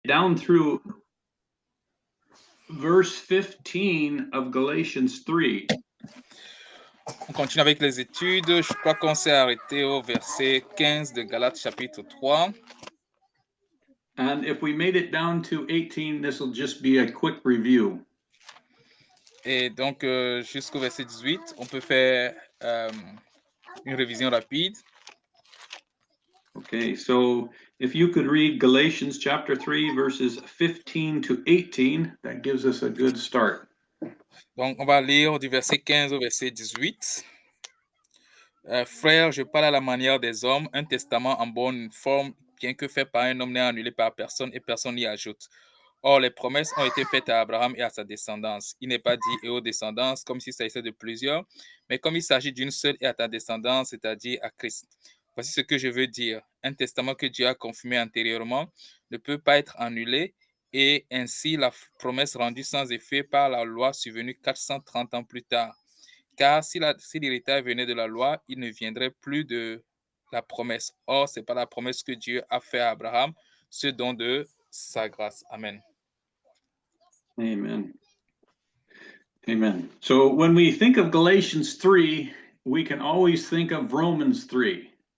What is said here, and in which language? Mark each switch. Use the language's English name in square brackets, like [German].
[English] down through verse 15 of Galatians 3. [French] On continue avec les études. Je crois qu'on s'est arrêté au verset 15 de Galates chapitre 3. [English] And if we made it down to 18, this will just be a quick review. [French] Et donc, jusqu'au verset 18, on peut faire une révision rapide. [English] Okay, so if you could read Galatians chapter 3, verses 15 to 18, that gives us a good start. [French] Donc, on va lire du verset 15 au verset 18. Frères, je parle à la manière des hommes, un testament en bonne forme, bien que fait par un homme, n'est annulé par personne et personne n'y ajoute. Or, les promesses ont été faites à Abraham et à sa descendance. Il n'est pas dit et aux descendances comme s'il s'agissait de plusieurs, mais comme il s'agit d'une seule et à ta descendance, c'est-à-dire à Christ. Voici ce que je veux dire. Un testament que Dieu a confirmé antérieurement ne peut pas être annulé et ainsi la promesse rendue sans effet par la loi survenue 430 ans plus tard. Car si l'héritage venait de la loi, il ne viendrait plus de la promesse. Or, c'est par la promesse que Dieu a fait à Abraham ce don de sa grâce. Amen. Amen. Amen. [English] So when we think of Galatians 3, we can always think of Romans 3.